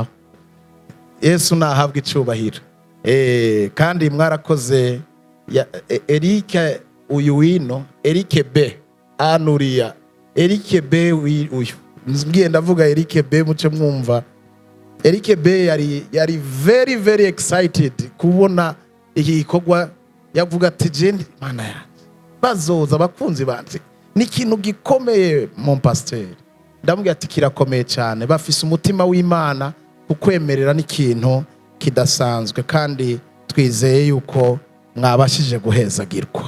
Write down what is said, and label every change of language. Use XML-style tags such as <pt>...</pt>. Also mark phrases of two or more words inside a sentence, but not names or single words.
<rn>Yesu nahabwa icubahiro. Kandi mwarakoze ya Eric uyu wino, Eric B anuria, Eric B uyu ngiye ndavuga Eric B muce mwumva. Eric B yari</rn> <en>very very excited</en> <rn>kubona iki gikorwa. Yavuga ati jeni Mana ya bazoza abakunzi banje ni ikintu gikomeye</rn> <fr>mon pasteur.</fr> <rn>Ndamubwira ati kirakomeye cyane, bafise umutima w'Imana kukwemerera n'ikintu kidasanzwe, kandi twizeye yuko mwabashije guhezagirwa.</rn>